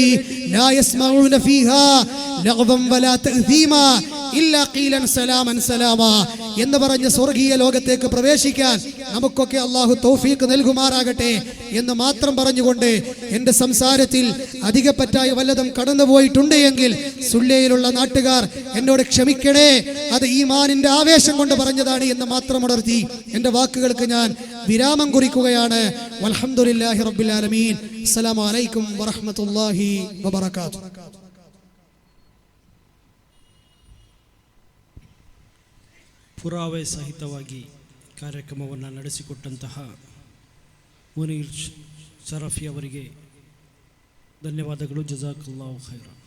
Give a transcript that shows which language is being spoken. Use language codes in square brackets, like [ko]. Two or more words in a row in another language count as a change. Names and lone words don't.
[ar] لا يسمعون فيها لغوا ولا تأثيما إلا قيلا سلاما سلاما [ml] എന്ന് പറഞ്ഞ സ്വർഗീയ ലോകത്തേക്ക് പ്രവേശിക്കാൻ നമുക്കൊക്കെ അള്ളാഹു തൗഫീഖ് നൽകുമാറാകട്ടെ എന്ന് മാത്രം പറഞ്ഞുകൊണ്ട് എൻ്റെ സംസാരത്തിൽ അധികപ്പറ്റായി വല്ലതും കടന്നുപോയിട്ടുണ്ട് എങ്കിൽ സുല്ലയിലുള്ള നാട്ടുകാർ എന്നോട് ക്ഷമിക്കണേ. അത് ഈമാനിന്റെ ആവേശം കൊണ്ട് പറഞ്ഞതാണ് എന്ന് മാത്രം ഉണർത്തി എൻ്റെ വാക്കുകൾക്ക് ഞാൻ വിരാമം കുറിക്കുകയാണ്. [ar] والحمد لله رب العالمين. السلام عليكم ورحمة الله وبركاته. [kn] ಪುರಾವೆ ಸಹಿತವಾಗಿ ಕಾರ್ಯಕ್ರಮವನ್ನು ನಡೆಸಿಕೊಟ್ಟಂತಹ ಮುನೀರ್ ಶರಫಿ ಅವರಿಗೆ ಧನ್ಯವಾದಗಳು. [ar] جزاك الله خير.